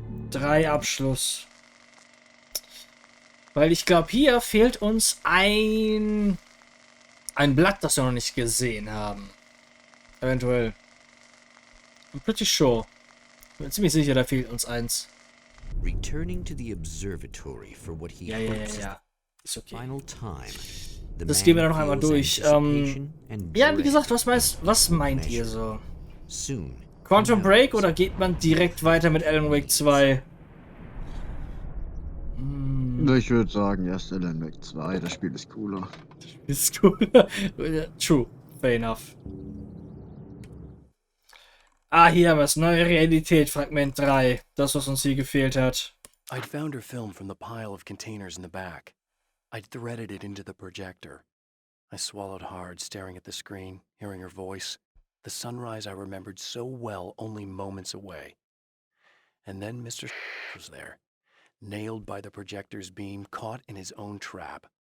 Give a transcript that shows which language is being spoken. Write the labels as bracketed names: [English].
[German] 3 Abschluss. Weil ich glaube, hier fehlt uns ein Blatt, das wir noch nicht gesehen haben. Eventuell. [English] I'm pretty sure. [German] Ich bin ziemlich sicher, da fehlt uns eins. [English] Returning to the observatory for what he hopes is the final time. [German] Das gehen wir dann noch einmal durch. Ja, wie gesagt, was meint ihr so? Quantum Break oder geht man direkt weiter mit Alan Wake 2? Ich würde sagen, erst Alan Wake 2, das Spiel ist cooler. Ist cooler. [English] True. Fair enough. [German] Ah, hier haben wir es. Neue Realität, Fragment 3. Das, was uns hier gefehlt hat. [English] I'd found her film from the pile of containers in the back. I'd threaded it into the projector. I swallowed hard, staring at the screen, hearing her voice. The sunrise I remembered so well only moments away. And then Mr. was there, nailed by the projector's beam, caught in his own trap.